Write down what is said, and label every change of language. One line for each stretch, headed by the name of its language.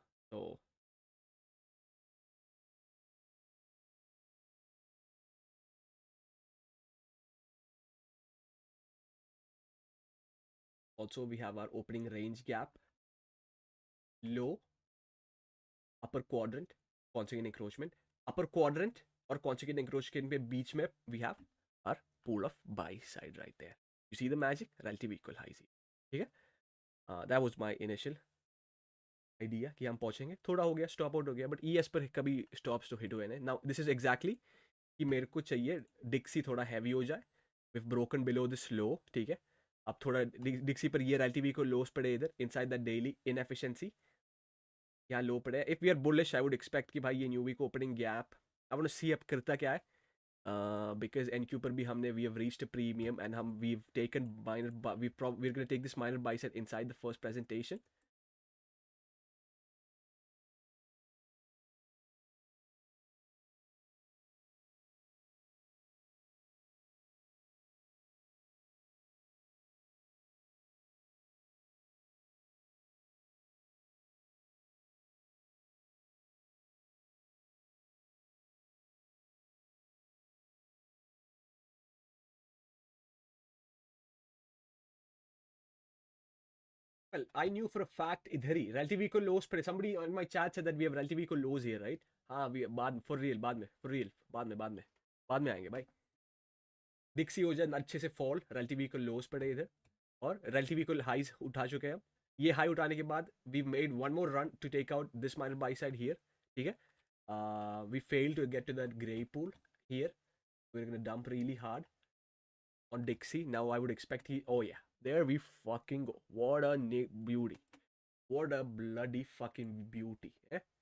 English: So also we have our opening range gap, low, upper quadrant, consequent encroachment, upper quadrant or consequent encroachment
Hindi: पे बीच में
English: we have our pool of buy side right there. You see the magic? Relative equal highs.
Hindi: ठीक है?
English: That was my initial idea
Hindi: कि हम पहुंचेंगे. थोड़ा हो गया, stop out हो गया, but ES पर कभी stops तो hit हुए नहीं.
English: Now this is exactly
Hindi: कि मेरे को चाहिए डिक्सी थोड़ा हैवी हो जाए.
English: We've broken below this low.
Hindi: ठीक है? अब थोड़ा डिक्सी पर ये relative equal lows पड़े इधर inside that daily inefficiency. यहाँ लो पड़े.
English: If we are bullish, I would expect
Hindi: कि भाई ये
English: new week opening gap. I want to see
Hindi: अब करता क्या है.
English: Because NQ
Hindi: पर भी हमने
English: we have reached a premium and we've taken minor we're going to take this minor buy set inside the first presentation. Well, I knew for a fact
Hindi: इधर ही
English: relative equal lows पर. Somebody on my chat said that we have relative equal lows here, right?
Hindi: हाँ, we बाद for real बाद में आएंगे भाई. डिक्सी हो जाए अच्छे से fall, relative equal lows पड़े इधर और relative equal highs उठा चुके हैं हम. ये हाई उठाने के बाद
English: we made one more run to take out this minor buy side here.
Hindi: ठीक है?
English: We failed to get to that gray pool here. We're gonna dump really hard on Dixie. Now I would expect oh yeah, there we fucking go. What a beauty. What a bloody fucking beauty. Eh?